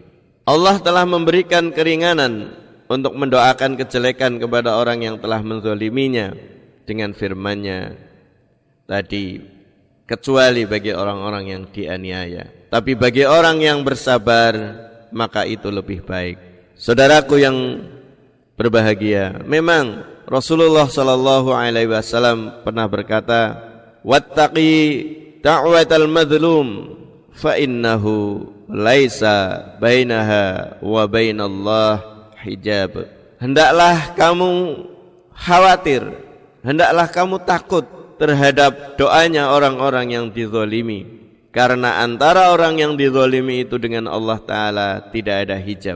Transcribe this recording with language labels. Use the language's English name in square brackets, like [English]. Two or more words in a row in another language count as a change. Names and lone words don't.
[Indonesian] Allah telah memberikan keringanan untuk mendoakan kejelekan kepada orang yang telah menzaliminya dengan firman-Nya tadi, kecuali bagi orang-orang yang dianiaya. Tapi bagi orang yang bersabar, maka itu lebih baik. Saudaraku yang berbahagia, memang Rasulullah [Arabic] صلى الله عليه وسلم [Indonesian] pernah berkata, [Arabic] "واتق دعوة المظلوم فإنه ليس بينها وبين الله حجاب." [Indonesian] Hendaklah kamu khawatir, hendaklah kamu takut terhadap doanya orang-orang yang dizalimi, karena antara orang yang dizalimi itu dengan Allah Ta'ala tidak ada hijab.